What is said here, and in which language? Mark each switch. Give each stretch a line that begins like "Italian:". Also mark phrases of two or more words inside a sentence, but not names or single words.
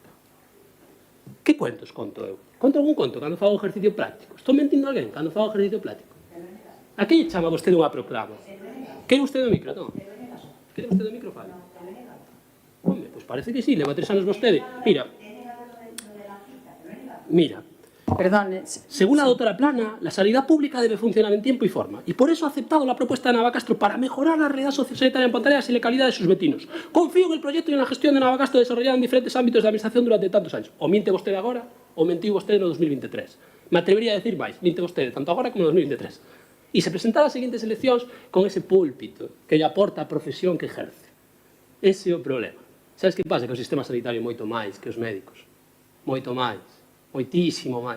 Galician: Que cuentos conto eu? Conto algún conto cando fago exercicio práctico? Estou mentindo a alguén cando fago exercicio práctico? A que lle chama vostede unha proclama? Quere vostede o micro? Non. Quere vostede o micro? Fale. Home, pois parece que sí, leva 3 anos vostede. Mira, Perdón.
Spanish: según la doctora Plana, la sanidad pública debe funcionar en tiempo y forma, y por eso ha aceptado la propuesta de Navacastro para mejorar la realidad sociosanitaria en Ponteareas y la calidad de sus vecinos. Confío en el proyecto y en la gestión de Navacastro desarrollada en diferentes ámbitos de administración durante tantos años.
Galician: O miente vostede agora, ou mentiu vostede no 2023.
Spanish: Me atrevería a decir
Galician: máis, miente vostede tanto agora como no 2023. E se presentar as seguintes eleccións con ese púlpito que lle aporta a profesión que ejerce. Ese é o problema. Sabes que pasa? Que o sistema sanitario é moito máis que os médicos. Moito máis. Moitísimo máis.